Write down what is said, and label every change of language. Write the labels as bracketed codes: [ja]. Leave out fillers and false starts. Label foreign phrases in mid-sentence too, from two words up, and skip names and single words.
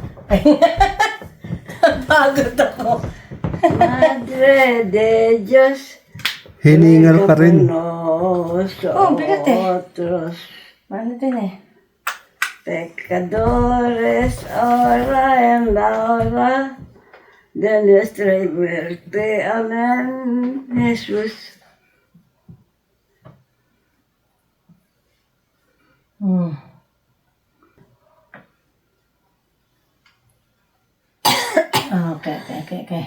[tl] Pagod ako. [es] Madre de Dios. [tl] Hiningal pa rin. Oh, bigat eh. [es] Otros [tl] Ano din eh. [es] pecadores, ahora en la hora de nuestra muerte. Amén, Jesús. Okay.